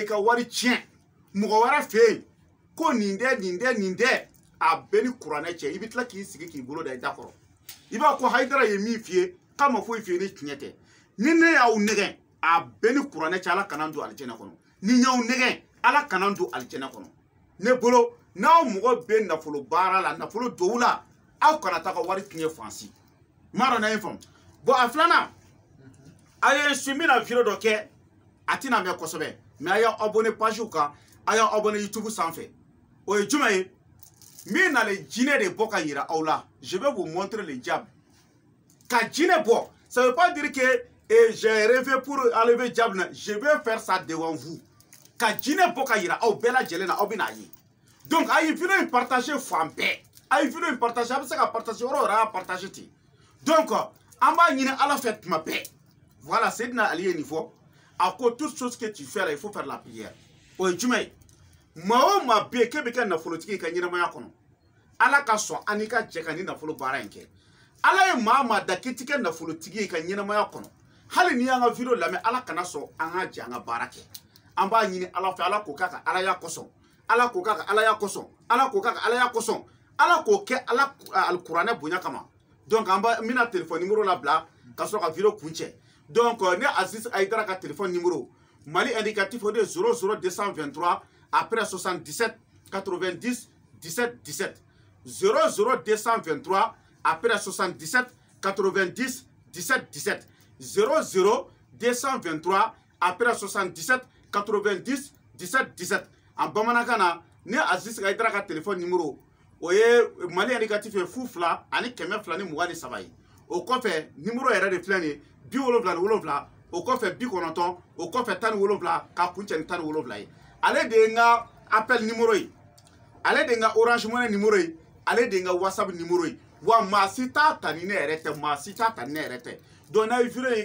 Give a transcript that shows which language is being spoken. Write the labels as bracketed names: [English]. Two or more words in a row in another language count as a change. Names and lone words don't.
[Bambara] ka wari tiɲɛ mɔgɔ wɛrɛ fɛ yen ko nin dɛ a bɛɛ ni kuranɛ cɛ i bɛ tila k'i sigi k'i bolo da i da kɔrɔ i b'a ko Hayidara ye min f'i ye k'a ma foyi f'i ye ni tiɲɛ tɛ ni ne y'aw nɛgɛn a bɛɛ ni kuranɛ cɛ ala kana don alijɛnɛ kɔnɔ ni y'aw nɛgɛn ala kana don alijɛnɛ kɔnɔ ne bolo n'aw mɔgɔ bɛ nafolo baara la nafolo duwawu la aw kana taa ka wari tiɲɛ fansi m'a dɔn n'a ye faamu bon a filanan a ye su min na video dɔ kɛ a tɛna mɛn kosɛbɛ mais a y'a abonné page kan a y'a abonné YouTube sanfɛ o ye jumɛn ye min na le jinɛ de bɔ ka yira aw la [French] je vais vous montrer le diable [Bambara] ka jinɛ bɔ [French] ça veut pas dire que j'ai rêvé pour enlever diable je vais faire ça devant vous [Bambara] ka jinɛ bɔ ka yira aw bɛɛ lajɛlen na aw bɛna ye donc a ye video in partager fan bɛɛ a ye video in partager a bɛ se ka partager yɔrɔ yɔrɔ a y'a partager ten donc an b'a ɲini ala fɛ tuma bɛɛ voilà Seydina Ali ye nin fɔ a ko [French] toute chose que tu fais là il faut faire la prière [Bambara] o ye jumɛn ye maa o maa bɛ yen k'e bɛ kɛ nafolotigi ye ka ɲɛnamaya kɔnɔ ala ka sɔn an n'i ka jɛ ka ni nafolo baara in kɛ ala ye maa maa da k'i ti kɛ nafolotigi ye ka ɲɛnamaya kɔnɔ hali n'i y'an ka video lamɛn ala kana sɔn an ka jɛ an ka baara kɛ an b'a ɲini ala fɛ ala k'o k'a ka alaya kosɔn ala k'o k'a ka alaya kosɔn ala k'o k'a ka alaya kosɔn ala k'o kɛ ala alikuranɛ bonya kama donc an b'a n bɛna [French] téléphone numéro [Bambara] labila ka sɔrɔ ka video kun cɛ donc ne Aziz Hayidara ka [French] téléphone numéro [Bambara] Mali indicatif o de 00223 après 77 90 17 17 00223 après 77 90 17 17 00223 après 77 90 17 17 en bamanankan na ne Aziz Hayidara ka [French] téléphone numéro [Bambara] o ye Mali indicatif ye 2 ani 223 ye o kɔfɛ numéro yɛrɛ de filɛ nin ye 77 o kɔfɛ 90 o kɔfɛ 17 ka kuncɛ ni 17 ye ale de ye n ka [French] appel numéro [Bambara] ye ale de ye n ka Orange Money numéro ye ale de ye n ka WhatsApp numéro ye wa maa si t'a ta ni ne yɛrɛ tɛ maa si t'a ta ni ne yɛrɛ tɛ donc n'a ye video ye